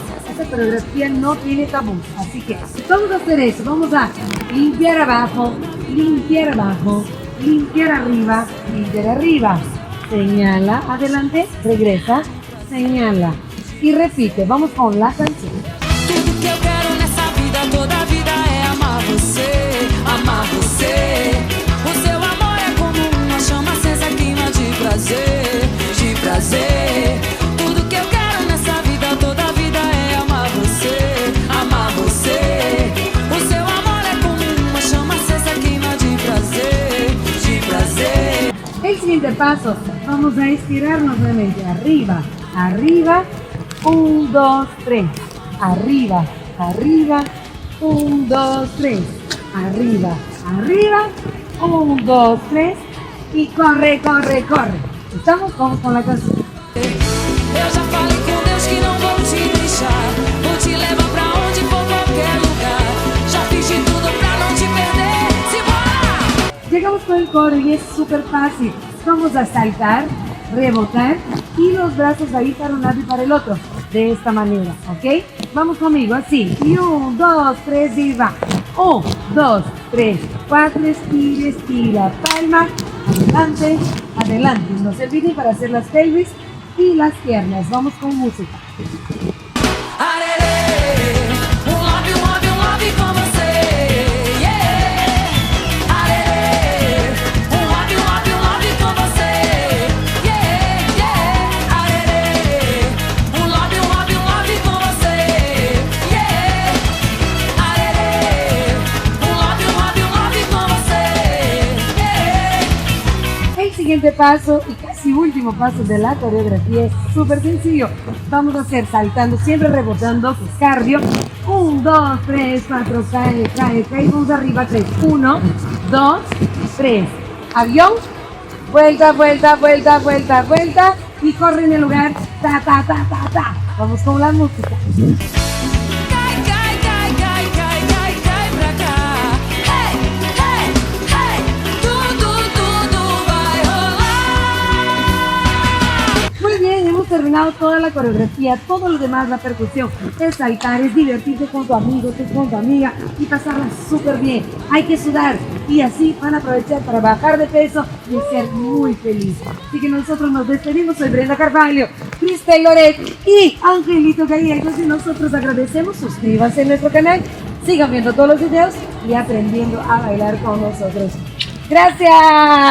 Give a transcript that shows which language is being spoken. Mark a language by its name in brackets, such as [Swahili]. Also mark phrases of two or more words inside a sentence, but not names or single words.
[Spanish] Esta coreografía no tiene tabú, así que vamos a hacer eso. Vamos a limpiar abajo, limpiar arriba, limpiar arriba. Señala, adelante, regresa, señala y repite. Vamos con la canción. [Portuguese] Tudo que eu quero nessa vida, toda vida é amar você, amar você. O seu amor é como uma chama acesa queima de prazer, de prazer. Tudo que eu quero nessa vida, toda vida é amar você, amar você. O seu amor é como uma chama acesa queima de prazer, de prazer. [Spanish] El siguiente paso, vamos a estirarnos nuevamente. Arriba, arriba, 1, 2, 3. Arriba, arriba, 1, 2, 3. Arriba, arriba, 1, 2, 3. Y corre, corre, corre. ¿Estamos? Vamos con la canción. [Portuguese] Eu já falei com Deus que não vou te deixar. Vou te levar pra onde for, qualquer lugar. Já fiz de tudo pra não te perder. Simbora! [Spanish] Llegamos con el coro y es súper fácil. Vamos a saltar, rebotar y los brazos ahí para un lado y para el otro. De esta manera, ¿ok? Vamos conmigo, así. Y 1, 2, 3 y va. 1, 2, 3, 4, estira, palma. Adelante, adelante. No se olviden para hacer las pelvis y las piernas. Vamos con música. [Portuguese] Arere, love com você. Yeah. Arere, love com você. Yeah, yeah. Arere, love com você. Yeah. Arere, love com você. Yeah. [Spanish] El siguiente paso y casi último paso de la coreografía es súper sencillo. Vamos a hacer saltando, siempre rebotando, que es cardio. 1, 2, 3, 4, cae, cae, cae. Vamos arriba, 3. 1, 2, 3. Avión. Vuelta, vuelta, vuelta, vuelta, vuelta. Y corre en el lugar. Ta, ta, ta, ta, ta. Vamos con la música. [Portuguese] Cai, cai, cai, cai, cai, cai, cai pra cá. Hey, hey, hey, tudo vai rolar. [Spanish] Muy bien, hemos terminado toda la coreografía, todo lo demás, la percusión, es saltar, es divertirse con tu amigo, con tu amiga y pasarla súper bien. Hay que sudar y así van a aprovechar para bajar de peso y ser muy felices. Así que nosotros nos despedimos, soy Brenda Carvalho, Cristel Loret y Angelito Gallegos y nosotros agradecemos, suscríbanse a nuestro canal, sigan viendo todos los videos y aprendiendo a bailar con nosotros.